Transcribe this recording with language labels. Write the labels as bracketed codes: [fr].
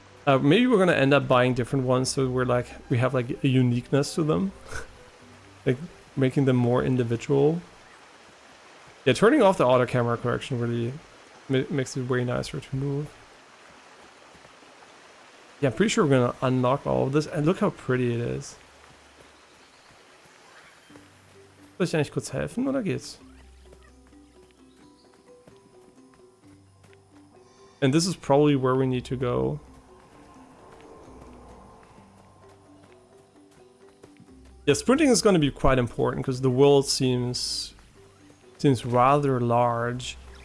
[en] Maybe we're gonna end up buying different ones, so we have like a uniqueness to them, like making them more individual. Yeah, turning off the auto camera correction really makes it way nicer to move. Yeah, I'm pretty sure we're gonna unlock all of this, and look how pretty it is. [de] Soll ich eigentlich kurz helfen oder geht's? [en] And this is probably where we need to go. Yeah, sprinting is going to be quite important because the world seems rather large.